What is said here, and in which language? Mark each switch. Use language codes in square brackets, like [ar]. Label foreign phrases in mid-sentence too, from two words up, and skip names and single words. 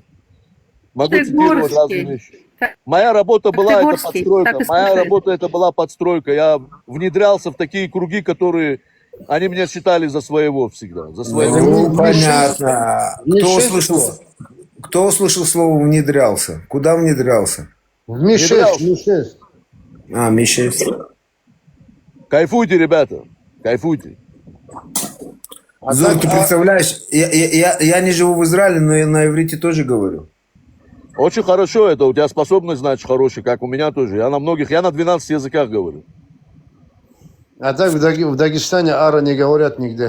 [ru] Могу цитировать разные вещи. Моя работа была это подстройка. Моя работа это была подстройка. Я внедрялся в такие круги, которые они меня считали за своего всегда. За своего. Ну, понятно. Кто услышал слово внедрялся? Куда внедрялся? В Ми-6. А, Ми-6. Кайфуйте, ребята. Кайфуйте. Ты представляешь, я не живу в Израиле, но я на иврите тоже говорю. Очень хорошо это, у тебя способность, значит, хорошая, как у меня тоже. Я на 12 языках говорю. А так в Дагестане ара не говорят нигде.